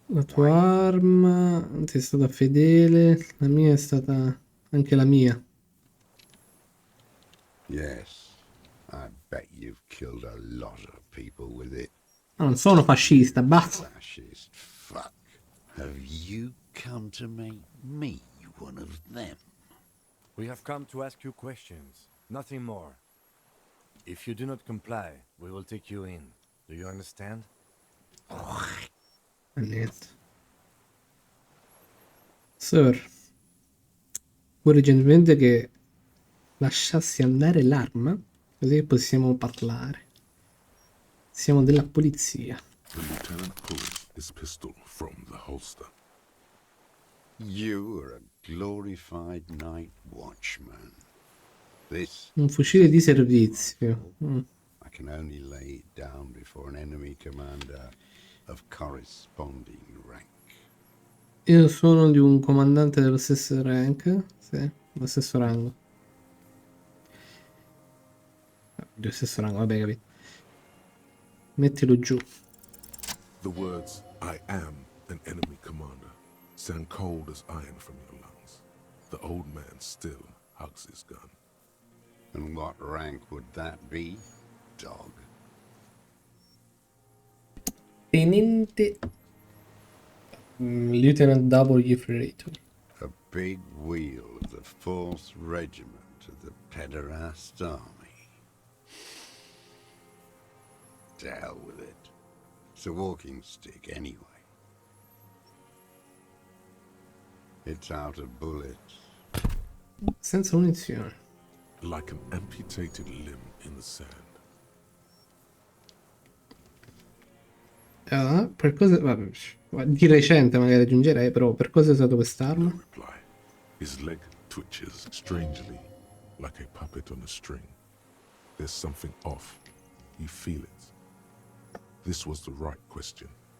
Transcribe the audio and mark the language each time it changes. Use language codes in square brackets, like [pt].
[it] La tua arma, ti è stata fedele, la mia è stata anche la mia. [en] Yes. I bet you've killed a lot of people with it. [it] Ma non sono fascista, basta. [en] Fascist fuck. Have you come to make me one of them? We have come to ask you questions, nothing more. If you do not comply, we will take you in. Do you understand? [it] Niente. Sir, vorrei gentilmente che lasciassi andare l'arma, così che possiamo parlare. Siamo della polizia. [en] The lieutenant pulls his pistol from the holster. You are a glorified night watchman. This [it] Un fucile di servizio. [en] I can only lay it down before an enemy commander of corresponding rank. [it] Io sono di un comandante dello stesso rank. Sì, dello stesso rango. Dello stesso rango, vabbè, capito. Mettilo giù. [en] The words, I am an enemy commander, sound cold as iron from your lungs. The old man still hugs his gun. And what rank would that be, dog? Tenente Lieutenant W. Freighter. A big wheel of the 4th Regiment of the Pederast Army. To hell with it. It's a walking stick anyway. It's out of bullets. [it] Senza munizioni. [en] Like an amputated limb in the sand. [it] Per cosa... Vabbè, di recente magari aggiungerei, però per cosa hai usato [en] No [it] quest'arma? [en] reply. His leg twitches strangely, like a puppet on a string. There's something off. You feel it. This was the right question.